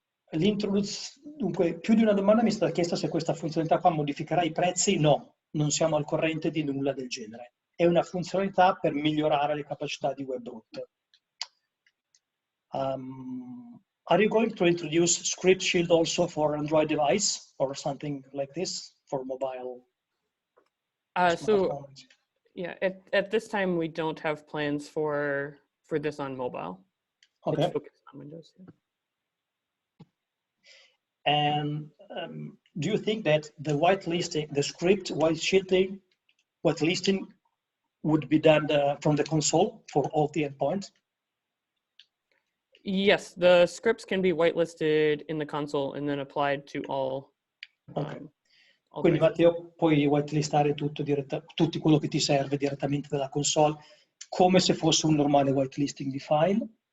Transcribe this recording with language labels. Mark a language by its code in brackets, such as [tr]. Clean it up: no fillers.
[it] Dunque, più di una domanda mi è stata chiesta se questa funzionalità qua modificherà i prezzi. No, non siamo al corrente di nulla del genere. È una funzionalità per migliorare le capacità di Webroot. [en] Are you going to introduce Script Shield also for Android device or something like this for mobile? So yeah, at this time we don't have plans for this on mobile. Okay. It's focused on Windows. Yeah. And do you think that the whitelisting, the script whitelisting would be done from the console for all the endpoints? Yes, the scripts can be whitelisted in the console and then applied to all. Okay. All [it] Quindi [en] devices. [it] Matteo, puoi whitelistare tutto quello che ti serve direttamente dalla console, come se fosse un normale whitelisting di file.